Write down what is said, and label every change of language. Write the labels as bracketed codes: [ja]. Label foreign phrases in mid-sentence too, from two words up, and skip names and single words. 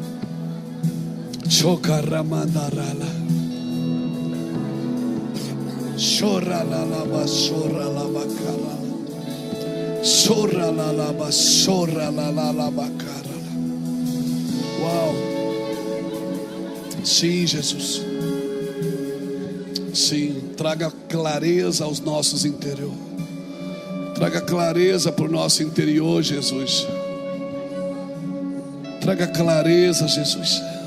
[pt] chocara mandarala. Chora la laba, chora la bacala. Chora la laba, chora la bacala. Uau. Sim, Jesus. Sim, traga clareza aos nossos interiores. Traga clareza para o nosso interior, Jesus. Traga clareza, Jesus.